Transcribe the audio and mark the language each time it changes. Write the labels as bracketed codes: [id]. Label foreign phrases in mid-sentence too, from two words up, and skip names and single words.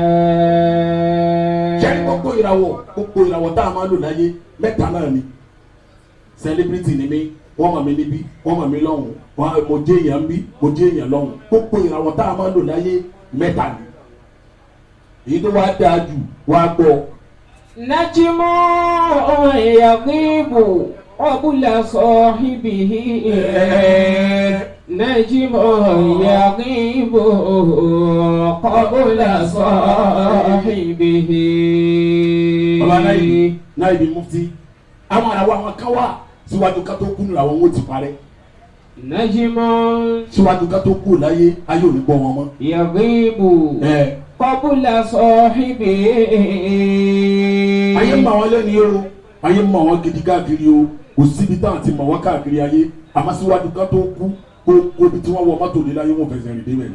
[yo] jẹ́ gbogbo ìràwọ̀ tá a máa lò láyé mẹ́ta náà ni celebrity ni mí wọ́n mọ̀ mí níbí wọ́n mọ̀ mí lọ́hùn mo jẹ́ èèyàn bí mo jẹ́ èèyàn lọ́hùn gbogbo ìràwọ̀ tá a máa lò láyé mẹ́ta ni èyí tó wá dáa jù wá gbọ́. [ar] نجم يغيب قبل صاحبه. نجم يغيب قبل صاحبه. [yo] bàbá náà ibi mufti àwọn àràwọ̀ àwọn kan wà síwájú ká tó kú nù àwọn ohun ti parẹ́. [ar] Najmu [yo] síwájú ká tó kú láyé ayé ò ní gbọ́ wọn mọ́. [ar] يغيب قبل صاحبه. [yo] ayé mọ̀ wọ́n lẹ́ni o ayé mọ̀ wọ́n gidi káàkiri o kò síbi táwọn ti mọ̀ wọ́n káàkiri ayé àmọ́ síwájú ká tó kú kó bí tí wọ́n wọ mọ́tò lé láyé wọn fẹsẹ̀ rìn débẹ̀.